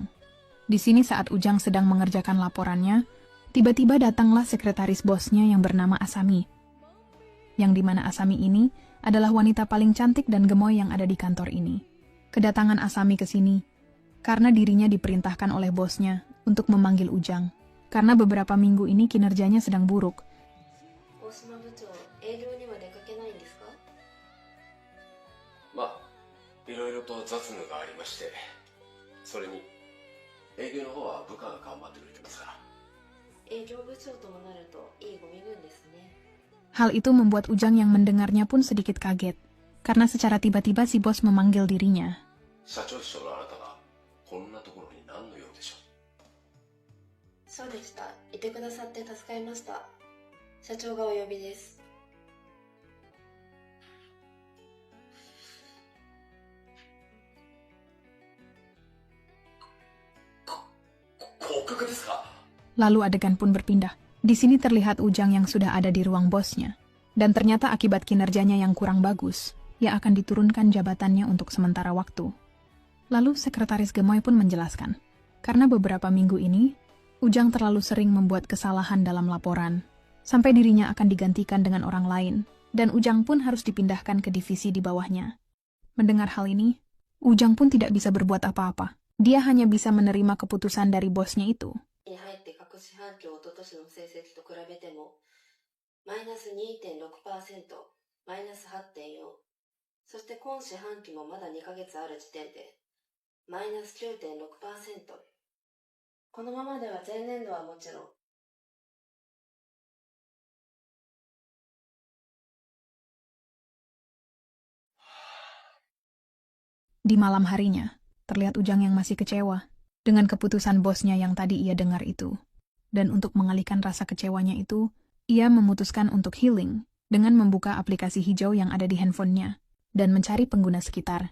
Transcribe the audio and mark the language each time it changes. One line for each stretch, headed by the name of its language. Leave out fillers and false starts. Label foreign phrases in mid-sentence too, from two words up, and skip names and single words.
Indonesian: Di sini saat Ujang sedang mengerjakan laporannya, tiba-tiba datanglah sekretaris bosnya yang bernama Asami. Yang dimana Asami ini adalah wanita paling cantik dan gemoy yang ada di kantor ini. Kedatangan Asami ke sini karena dirinya diperintahkan oleh bosnya untuk memanggil Ujang. Karena beberapa minggu ini kinerjanya sedang buruk.
Japanese: 大島部長、営業には出かけないんですか？まあ、いろいろと雑務がありまして、それに営業の方は部下が頑張ってくれてますから。営業部長ともなるといいご身分ですね。
Indonesian: Hal itu membuat Ujang yang mendengarnya pun sedikit kaget, karena secara tiba-tiba si bos memanggil dirinya.
Japanese: 社長秘書のあなたがこんなところに何の用でしょう。そうでした。いてくださって助かりました。社長がお呼びです。降格ですか？
Indonesian: Lalu adegan pun berpindah. Di sini terlihat Ujang yang sudah ada di ruang bosnya. Dan ternyata akibat kinerjanya yang kurang bagus, ia akan diturunkan jabatannya untuk sementara waktu. Lalu sekretaris gemoy pun menjelaskan, karena beberapa minggu ini, Ujang terlalu sering membuat kesalahan dalam laporan, sampai dirinya akan digantikan dengan orang lain, dan Ujang pun harus dipindahkan ke divisi di bawahnya. Mendengar hal ini, Ujang pun tidak bisa berbuat apa-apa. Dia hanya bisa menerima keputusan dari bosnya itu.
Japanese: に入って各四半期一昨年の成績と比べても、マイナス 2.6%、マイナス 8.4、そして今四半期もまだ2ヶ月ある時点で、マイナス 9.6%。このままでは前年度はもちろん、
Indonesian: Di malam harinya, terlihat Ujang yang masih kecewa dengan keputusan bosnya yang tadi ia dengar itu. Dan untuk mengalihkan rasa kecewanya itu, ia memutuskan untuk healing dengan membuka aplikasi hijau yang ada di handphonenya dan mencari pengguna sekitar.